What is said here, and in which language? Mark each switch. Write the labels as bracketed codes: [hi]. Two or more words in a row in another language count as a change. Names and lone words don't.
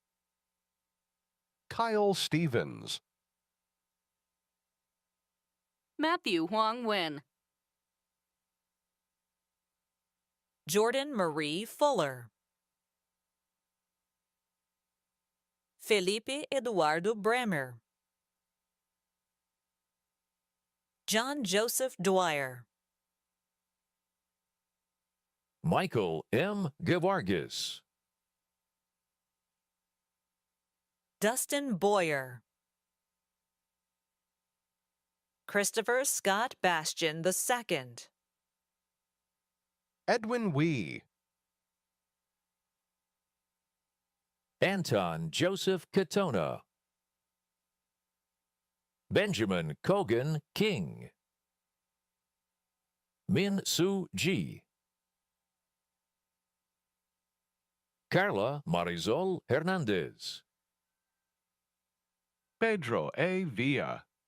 [en] Kyle Stevens. Matthew Huang Nguyen. Jordan Marie Fuller. Felipe Eduardo Bremer. John Joseph Dwyer. Michael M. Gavargas. Dustin Boyer. Christopher Scott Bastian II. Edwin Wee. Anton Joseph Katona. Benjamin Kogan King. Min Soo Ji. Carla Marisol Hernandez. Pedro A. Villa.